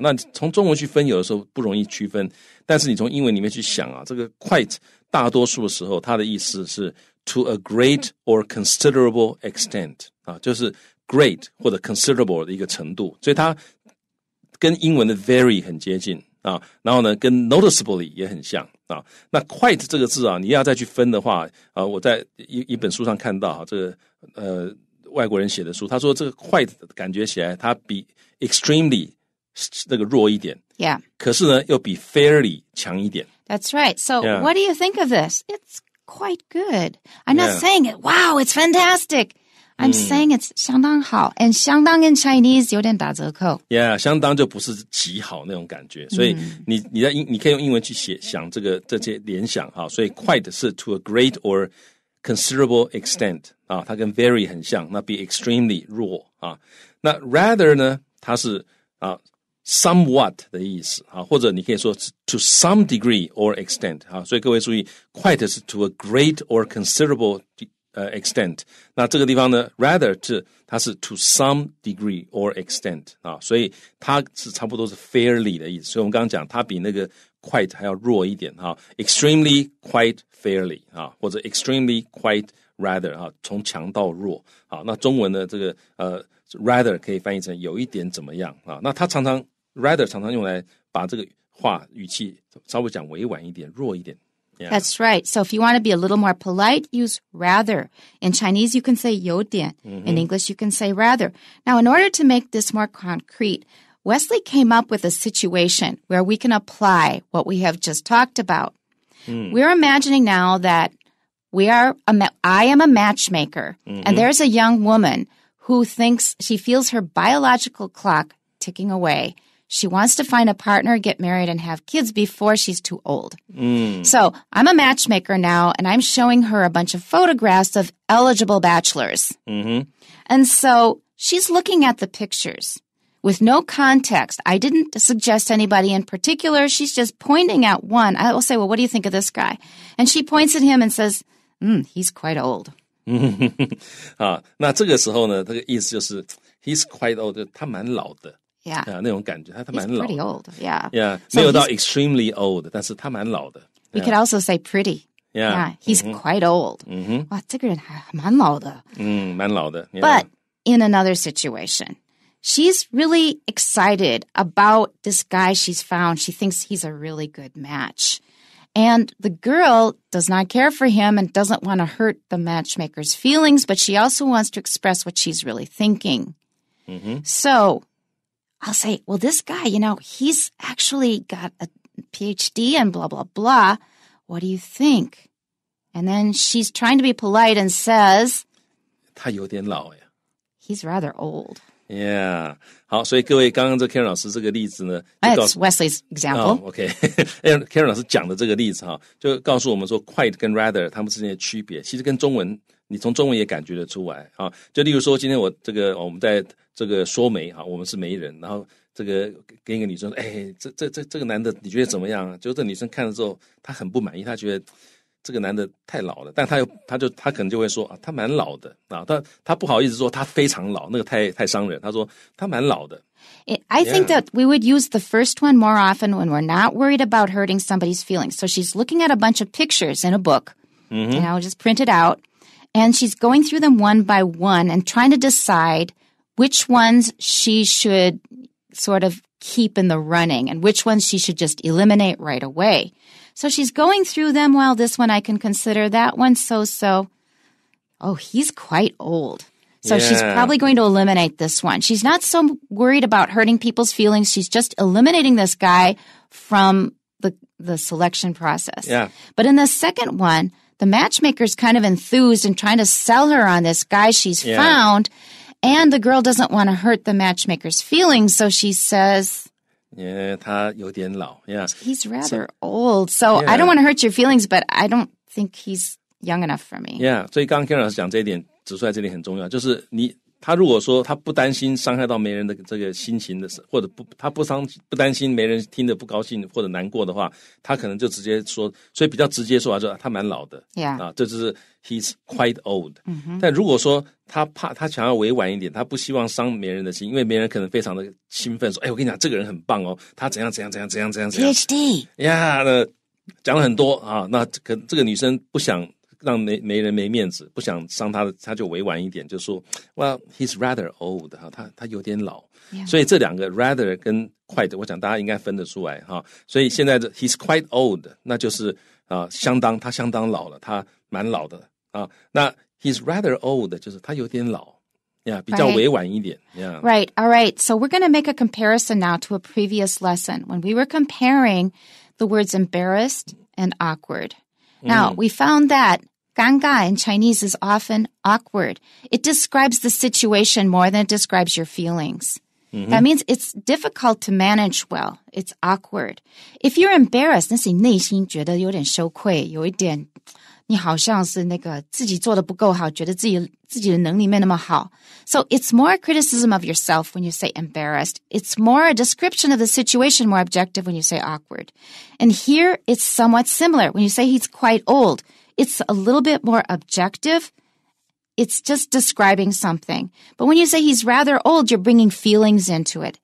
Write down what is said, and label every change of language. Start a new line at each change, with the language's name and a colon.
Chinese: 那从中文去分，有的时候不容易区分，但是你从英文里面去想啊，这个 quite 大多数的时候它的意思是
English: to a great or considerable extent
Chinese: 啊，就是 great 或者 considerable 的一个程度，所以它跟英文的 very 很接近啊，然后呢，跟 noticeably 也很像啊。那 quite 这个字啊，你要再去分的话啊，我在一本书上看到啊，这个外国人写的书，他说这个 quite 感觉起来它比 extremely 那个弱一点
English: Yeah.
Chinese: 可是呢又比 fairly 强一点。
English: That's right. So Yeah. what do you think of this? It's quite good. I'm not saying it, wow, it's fantastic. I'm saying it's
Chinese: 相当好
English: and 相当 in Chinese
Chinese: 有点打折扣。 Yeah， 相当就不是极好那种感觉，所以你可以用英文去想这些联想哈，所以 quite 是
English: to a great or considerable extent
Chinese: 啊，它跟 very 很像，那比 extremely 弱啊。那 rather 呢，它是somewhat 的意思啊，或者你可以说
English: to some degree or extent
Chinese: 啊，所以各位注意 quite 是
English: to a great or considerable extent，
Chinese: 那这个地方呢 rather 它是
English: to some degree or extent
Chinese: 啊，所以它是差不多是 fairly 的意思，所以我们刚刚讲它比那个 quite 还要弱一点哈 extremely quite fairly 啊，或者 extremely quite rather 啊，从强到弱。好，那中文的这个rather 可以翻译成有一点怎么样啊，那它rather 常常用来把这个话语气稍微讲委婉一点弱一点。
English: Yeah. That's right. So if you want to be a little more polite, use rather. In Chinese, you can say 有点. In English, you can say rather. Now, in order to make this more concrete, Wesley came up with a situation where we can apply what we have just talked about. We're imagining now that I am a matchmaker, and there's a young woman who thinks she feels her biological clock ticking away. She wants to find a partner, get married, and have kids before she's too old. So I'm a matchmaker now, and I'm showing her a bunch of photographs of eligible bachelors. And so she's looking at the pictures with no context. I didn't suggest anybody in particular. She's just pointing at one. I will say, well, what do you think of this guy? And she points at him and says, he's quite old.
Chinese: 啊，那这个时候呢，这个意思就是
English: he's quite old，
Chinese: 他蛮老的。
English: Yeah.
Chinese: 那种感觉，他蛮老的。
English: He's pretty old, yeah.
Chinese: Yeah, 没有到 extremely old， 但是他蛮老的。
English: We could also say pretty. Yeah, he's quite old.
Chinese: 哇，这个人还蛮老的。蛮老的。
English: But in another situation, she's really excited about this guy she's found. She thinks he's a really good match. And the girl does not care for him and doesn't want to hurt the matchmaker's feelings, but she also wants to express what she's really thinking. So I'll say, well, this guy, he's actually got a PhD and blah, blah, blah. What do you think? And then she's trying to be polite and says,
Chinese: 他有点老呀。
English: He's rather old. Yeah.
Chinese: 好，所以各位刚刚这 Karen 老师这个例子呢，
English: That's Wesley's example.
Chinese: OK Karen 老师讲的这个例子哈，就告诉我们说 quite 跟 rather 他们之间的区别，其实跟中文你从中文也感觉得出来啊。就例如说，今天我们在这个说媒哈，我们是媒人，然后这个跟一个女生说，哎，这个男的你觉得怎么样？就这女生看了之后，她很不满意，她觉得这个男的太老了，但他可能就会说啊，他蛮老的啊，他不好意思说他非常老，那个太伤人。他说他蛮老的。
English: I think that we would use the first one more often when we're not worried about hurting somebody's feelings. So she's looking at a bunch of pictures in a book, just print it out, and she's going through them one by one and trying to decide which ones she should sort of keep in the running and which ones she should just eliminate right away. So she's going through them. Well, this one I can consider, that one so-so. Oh, he's quite old. So she's probably going to eliminate this one. She's not so worried about hurting people's feelings. She's just eliminating this guy from the selection process. Yeah. But in the second one, the matchmaker's kind of enthused and trying to sell her on this guy she's found. And the girl doesn't want to hurt the matchmaker's feelings. So she says,
Chinese: 他有点老.
English: He's rather old. So I don't want to hurt your feelings, but I don't think he's young enough for me. Yeah.
Chinese: 所以刚刚 Karen 老师讲这一点，指出来这点很重要，就是他如果说他不担心伤害到没人的这个心情的，或者他不担心没人听得不高兴或者难过的话，他可能就直接说，所以比较直接说就他蛮老的。
English: Yeah.
Chinese: 这就是
English: he's quite old。
Chinese: 但如果说他想要委婉一点，他不希望伤没人的心，因为没人可能非常的兴奋说，我跟你讲这个人很棒哦，他怎样
English: PhD。
Chinese: 讲了很多啊，那这个女生不想让没人没面子，不想伤他就委婉一点，就说
English: Well, he's rather old
Chinese: 他有点老。所以这两个 rather 跟 quite 我想大家应该分得出来哈。所以现在的
English: he's quite old
Chinese: 那就是他相当老了，他蛮老的啊。那
English: he's rather old
Chinese: 就是他有点老。比较委婉一点。
English: Right. All right. So we're going to make a comparison now to a previous lesson when we were comparing the words embarrassed and awkward. Now, we found that 尴尬 in Chinese is often awkward. It describes the situation more than it describes your feelings. That means it's difficult to manage well. It's awkward. If you're embarrassed,
Chinese: 那是你内心觉得有点羞愧，有一点你好像是那个自己做得不够好，觉得自己的能力没那么好。
English: So it's more a criticism of yourself when you say embarrassed. It's more a description of the situation, more objective when you say awkward. And here it's somewhat similar. When you say he's quite old, it's a little bit more objective. It's just describing something. But when you say he's rather old, you're bringing feelings into it.